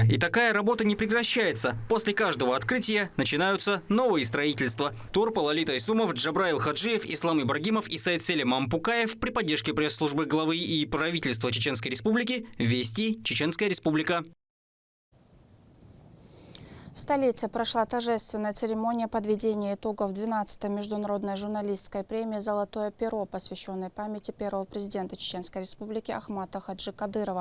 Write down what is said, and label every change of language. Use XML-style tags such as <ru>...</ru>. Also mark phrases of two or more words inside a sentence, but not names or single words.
<ru>И такая работа не прекращается. После каждого открытия начинаются новые строительства. Турпа, Лолита Исумов, Джабраил Хаджиев, Ислам Ибрагимов и Саид Селим Ампукаев при поддержке пресс-службы главы и правительства Чеченской Республики. Вести, Чеченская Республика. В столице прошла торжественная церемония подведения итогов 12-й международной журналистской премии «Золотое перо», посвященной памяти первого президента Чеченской Республики Ахмата Хаджи Кадырова.</ru>